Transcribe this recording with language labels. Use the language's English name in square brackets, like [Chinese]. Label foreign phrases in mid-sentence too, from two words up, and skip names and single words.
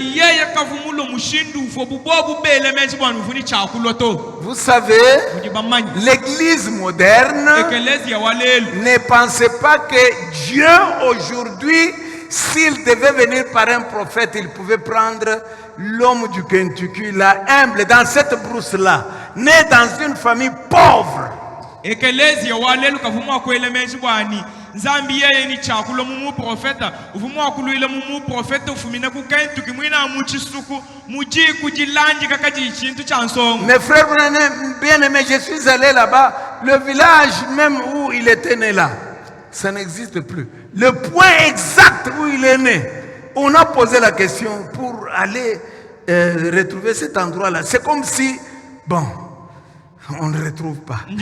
[French] Vous savez, l'église moderne ne pensait pas que Dieu aujourd'hui, s'il devait venir par un prophète, il pouvait prendre l'homme du Kentucky, là, humble, dans cette brousse-là, né dans une famille pauvre. [Chokwe] Nzambi yeye ni chakulo mumu profeta uvumwa kuluile mumu profeta ufumina ku Kentucky mwina muchisuku muji kujilanji kakaji chintu cha nsongo. [French] Mes frères bien aimés, je suis allé là-bas, le village même où il était né là. Ça n'existe plus. Le point exact où il est né, on a posé la question pour aller retrouver cet endroit-là. C'est comme si, bon, on ne retrouve pas.